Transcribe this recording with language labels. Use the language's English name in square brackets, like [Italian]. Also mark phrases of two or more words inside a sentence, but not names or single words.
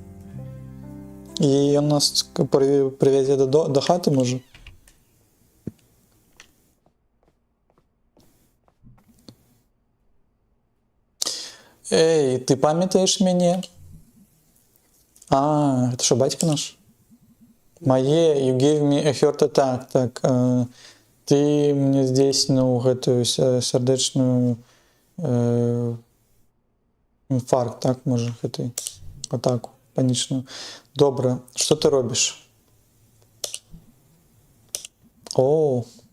[Belarusian] І ён нас прывязе да хаты, можа? Эй, ты памятаеш мяне? [Ukrainian] Это що, батько наш? [Belarusian] Мае, [English] you gave me a heart attack. [Belarusian] Так, ты мне здзейсніў гэтую сардэчную інфаркт, так, можа, гэтай атаку панічную. Добра, што ты робіш? О!